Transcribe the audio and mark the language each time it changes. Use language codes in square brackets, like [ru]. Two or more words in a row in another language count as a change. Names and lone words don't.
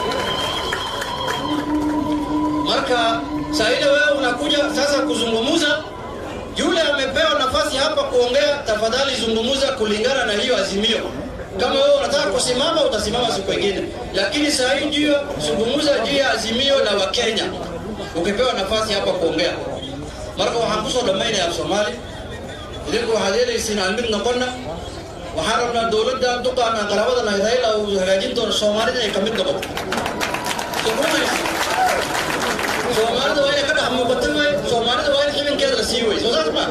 [sw] Marka sasa ile wewe unakuja sasa kuzungumza, yule amepewa nafasi hapa kuongea, tafadhali zungumza kulingana na hiyo azimio. Kama wewe unataka kusimama utasimama siku nyingine, lakini sasa hii ndio zungumza juu ya azimio la Wakenya. Ukipewa nafasi hapa kuongea, [so] marka waxaan kusoo dhamaynaya Soomaali idinku waxaad yeelayseen aan mid noqonna, waxaan rabnaa dowladda duqaana qaraabada Raila uu hagaajin doono Soomaalida ay ka mid noqoto. Soomaalida waa inay ka dhex muuqato, Soomaalida waa in xilinkeeda la sii weyso, saas ma?